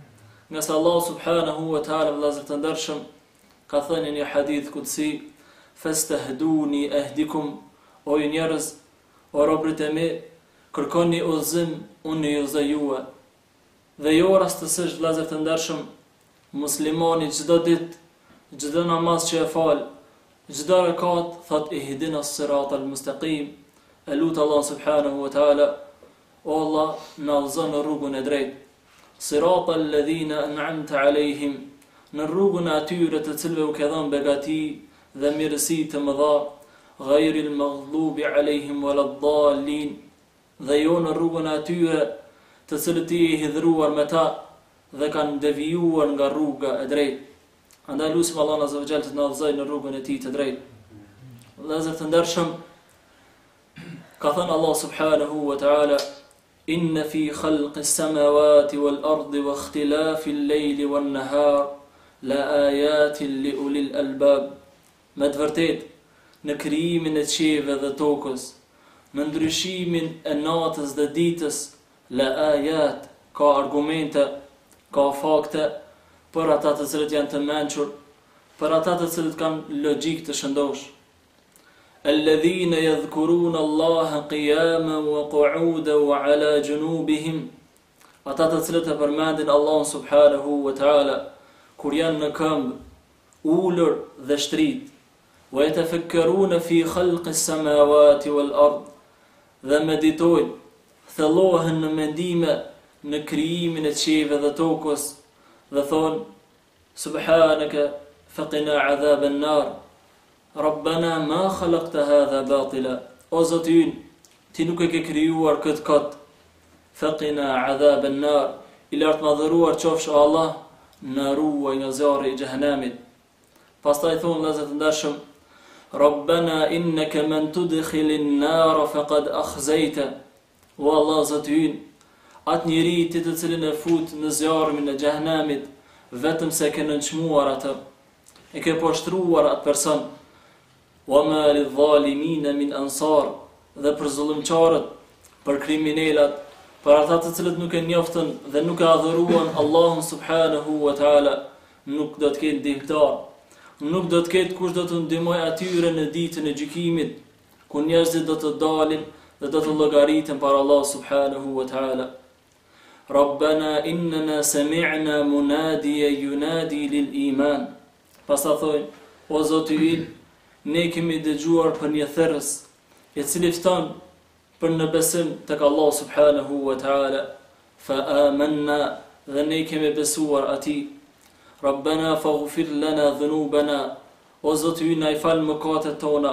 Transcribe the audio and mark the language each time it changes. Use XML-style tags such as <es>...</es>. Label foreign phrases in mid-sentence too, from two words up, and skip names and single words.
<sq>Nga se Allah</sq> <ar>سبحانه وتعالى</ar> <sq>vëllezër të ndershëm ka thënë në një hadith qudsi:</sq> <ar>"فاستهدوني أهدكم",</ar> <sq>o ju njerëz, o robërit e mi, kërkoni udhëzim, unë ju udhëzoj juve. Dhe jo rastësisht vëllezër të ndershëm, muslimani çdo ditë, çdo namaz që e fal, çdo rekat thot</sq> <ar>اهدنا الصراط المستقيم,</ar> <sq>e lut Allah</sq> <ar>سبحانه وتعالى,</ar> <sq>o Allah, na udhëzon në rrugën e drejtë.</sq> <ar>صراط الذين أنعمت عليهم,</ar> <sq>në rrugën e atyre të cilëve u ke dhënë begati dhe mirësi të mëdha,</sq> <ar>غير المغضوب عليهم ولا الضالين,</ar> <sq>dhe jo në rrugën e atyre të cilët I hidhruar me ta dhe kanë devijuar nga rruga e drejtë. Andaj lutim Allah</sq> <ar>عز وجل</ar> <sq>të na udhëzojë në rrugën e tij të drejtë. Vëllezër të ndershëm, ka thënë</sq> <ar>الله سبحانه وتعالى: "إن في خلق السماوات والأرض واختلاف الليل والنهار لآيات لأولي الألباب."</ar> <sq>Me të vërtetë, në krijimin e qiellit dhe tokës, në ndryshimin e natës dhe ditës,</sq> <ar>لآيات,</ar> <sq>ka argumente, ka fakte për ata të cilët janë të mençur, për ata të cilët kanë logjik të shëndosh.</sq> <ar>الذين يذكرون الله قياما وقعودا وعلى جنوبهم,</ar> <sq>ata të cilët e përmendin Allahun</sq> <ar>سبحانه وتعالى</ar> <sq>kur janë në këmbë, ulur dhe shtrit.</sq> <ar>ويتفكرون في خلق السماوات والأرض,</ar> <sq>dhe meditojnë, thellohen në mendime në krijimin e qiellit dhe tokës dhe thonë:</sq> <ar>سبحانك فقنا عذاب النار ربنا ما خلقت هذا باطلا.</ar> <sq>O Zoti ynë, ti nuk e ke krijuar këtë kot.</sq> <ar>فقنا عذاب النار,</ar> <sq>I lartë madhëruar qofsh o Allah, na ruaj nga zjarri I xhehenamit. Pastaj thonë vëllezër të ndershëm:</sq> <ar>ربنا إنك من تدخل النار فقد أخزيته.</ar> <sq>O Allah Zoti ynë, atë njeri ti të cilin e fut në zjarmin e xhehenamit, vetëm se ke nënçmuar atë, e ke poshtruar atë person.</sq> <ar>وما للظالمين من أنصار,</ar> <sq>dhe për zullumçarët, për kriminalat, për ata të cilët nuk e njoftën dhe nuk e adhuruan Allahun</sq> <ar>سبحانه وتعالى,</ar> <sq>nuk do të ketë ndihmëtar, nuk do të ketë kush do të ndihmojë atyre në ditën e gjykimit, ku njerëzit do të dalin dhe do të llogaritën para Allah</sq> <ar>سبحانه وتعالى. ربنا إننا سمعنا مناديا ينادي للإيمان.</ar> <sq>Pastaj thonë: O Zoti ynë, ne kemi dëgjuar për një thërrës I cili fton për në besim tek Allah</sq> <ar>سبحانه وتعالى. فآمنا,</ar> <sq>dhe ne kemi besuar atij.</sq> <ar>ربنا فاغفر لنا ذنوبنا,</ar> <sq>o Zoti ynë, na I fal mëkatet tona.</sq>